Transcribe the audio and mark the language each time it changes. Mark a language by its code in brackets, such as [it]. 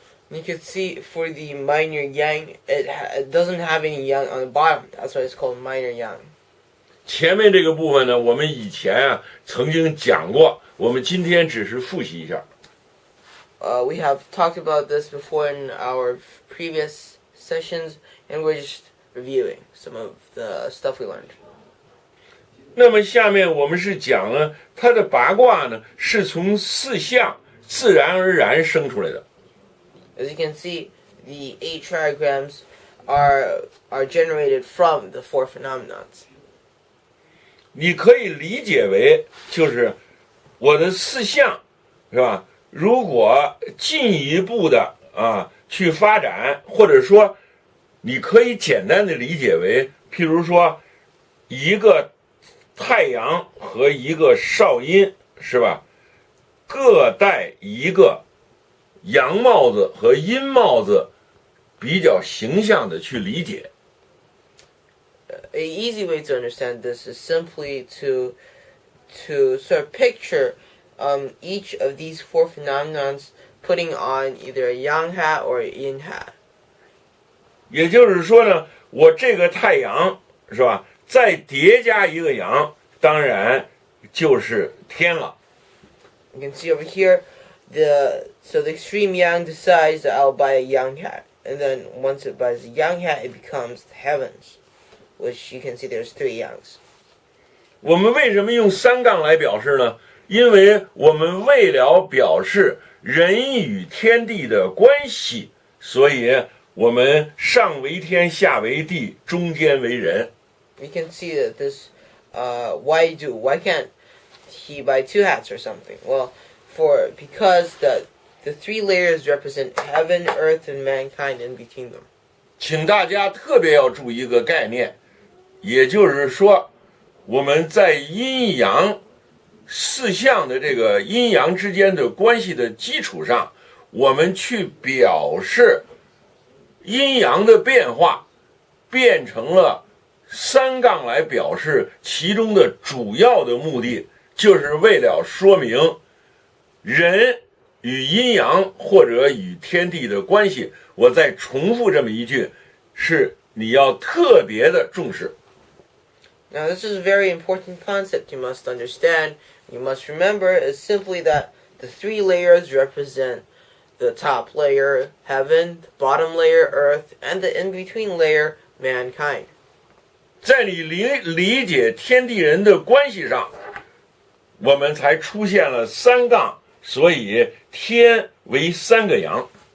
[en] You can see for the minor yang, it doesn't have any yang on the bottom. That's why it's called minor yang. [zh] 前面这个部分呢，我们以前啊曾经讲过，我们今天只是复习一下。 [en] We have talked about this before in our previous sessions, and we're just reviewing some of the stuff we learned. [zh] 那么下面我们是讲呢，它的八卦呢是从4象自然而然生出来的。 [en] As you can see, the 8 trigrams are generated from the 4 phenomenons. [zh] 你可以理解为就是我的4象，是吧？如果进一步的去发展，或者说你可以简单的理解为，譬如说一个太阳和一个少阴，是吧？各戴一个阳帽子和阴帽子，比较形象的去理解。 [en] A easy way to understand this is simply to sort of picture each of these 4 phenomenons putting on either a yang hat or a yin hat. [zh] 也就是说呢，我这个太阳是吧，再叠加一个阳，当然就是天了。 [en] You can see over here, the extreme yang decides that I'll buy a yang hat. And then once it buys the yang hat, it becomes the heavens, which you can see there's 3 yangs. [zh] 我们为什么用3杠来表示呢？因为我们为了表示人与天地的关系，所以我们上为天，下为地，中间为人。 [en] We can see that this, why can't he buy 2 hats or something? Well, because the 3 layers represent heaven, earth, and mankind in between them. [zh] 请大家特别要注意一个概念，也就是说，我们在阴阳4象的这个阴阳之间的关系的基础上，我们去表示阴阳的变化，变成了3杠来表示，其中的主要的目的就是为了说明人与阴阳或者与天地的关系。我再重复这么一句，是你要特别的重视。 [en] Now, this is a very important concept you must understand. You must remember is simply that the 3 layers represent the top layer, heaven, the bottom layer, earth, and the in-between layer, mankind. [zh] 在你理解天地人的关系上，我们才出现了3杠，所以天为3个阳。